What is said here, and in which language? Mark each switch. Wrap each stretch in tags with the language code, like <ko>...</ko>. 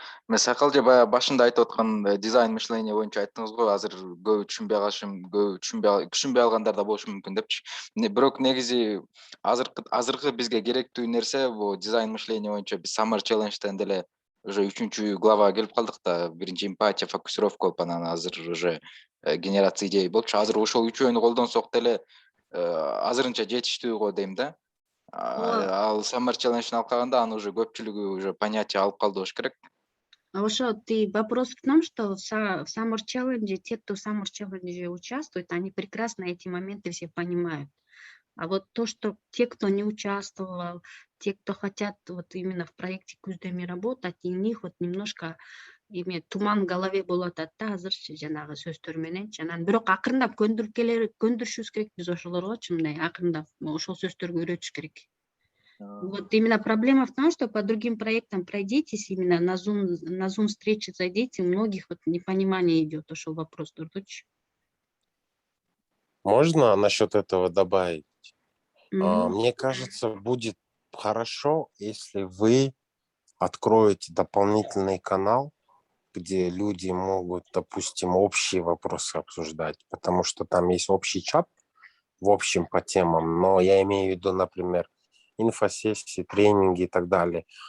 <ky>Мен Сакалже баягы башында айтып аткан дизайн мышление боюнча айттыңыз го, азыр көп түшүнбөй алгандар да болушу мүмкүн депчи. Бирок негизи азыркы бизге керектүү нерсе бул дизайн мышление боюнча биз Summer Challenge-тен деле уже 3-чү главага келип калдык да. Биринчи эмпатия, фокусировка болуп, анан азыр уже генерация идей болчу. Азыр ошол үчөөнү колдонсок деле азырынча жетиштүү го дейм да. Ал Summer Challenge-ын алып калганда аны уже көпчүлүгү уже понятие алып калды болуш керек. Ошо</ky> <ru>вопрос в том, что в Summer Challenge, те, кто в Summer Challenge участвует, они прекрасно эти моменты все понимают. А вот то, что те, кто не участвовал, те, кто хотят вот именно в проекте Куздеми работать, и у них вот немножко туман в голове</ru> <ky>болот да, азырчы жанагы сөздөр менен. Анан бирок акырындап көндүрүшүбүз керек биз ошолоргочу, мындай акырындап ошол сөздөргө үйрөтүш керек.</ky> <ru>Вот именно проблема в том, что по другим проектам пройдитесь, именно на Zoom встречи зайдите, у многих вот непонимание идет,</ru> <ky>ошол вопрос турдучу.</ky> <ru>Можно насчет этого добавить? Мне кажется, будет хорошо, если вы откроете дополнительный канал, где люди могут, допустим, общие вопросы обсуждать, потому что там есть общий чат, в общем, по темам, но я имею в виду, например, инфосессии, тренинги и так далее.</ru>